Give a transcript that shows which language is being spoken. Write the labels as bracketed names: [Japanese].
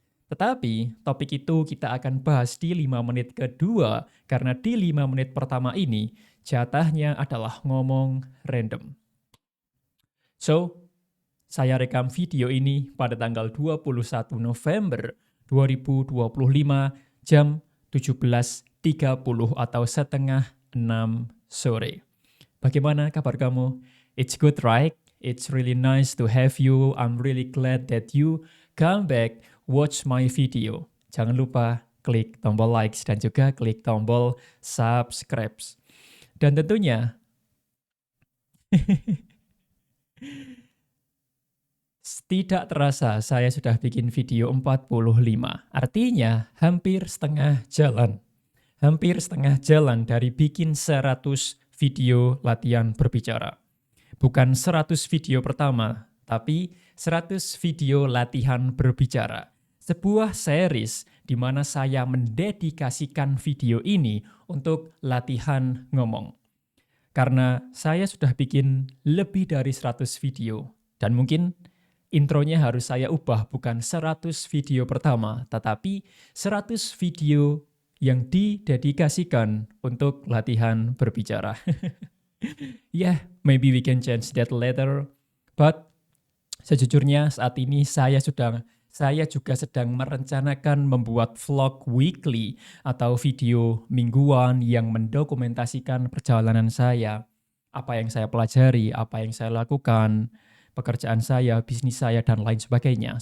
[Indonesian] Tetapi topik itu kita akan bahas di 5 menit kedua karena di 5 menit pertama ini jatahnya adalah ngomong random. So, saya rekam video ini pada tanggal 21 November 2025 jam 17.30 atau setengah 6 sore. Bagaimana kabar kamu? [English] It's good, right? It's really nice to have you. I'm really glad that you come back, watch my video. [Indonesian] Jangan lupa klik tombol likes dan juga klik tombol subscribe. Dan tentunya tidak terasa saya sudah bikin video 45. Artinya hampir setengah jalan. Hampir setengah jalan dari bikin 100 video latihan berbicara. Bukan 100 video pertama, tapi 100 video latihan berbicara. Sebuah series di mana saya mendedikasikan video ini untuk latihan ngomong. Karena saya sudah bikin lebih dari 100 video, dan mungkin intronya harus saya ubah bukan 100 video pertama, tetapi 100 video yang didedikasikan untuk latihan berbicara. [English] Yeah, maybe we can change that later. [Indonesian] But sejujurnya saat ini saya juga sedang merencanakan membuat vlog weekly atau video mingguan yang mendokumentasikan perjalanan saya, apa yang saya pelajari, apa yang saya lakukan, pekerjaan saya, bisnis saya, dan lain sebagainya.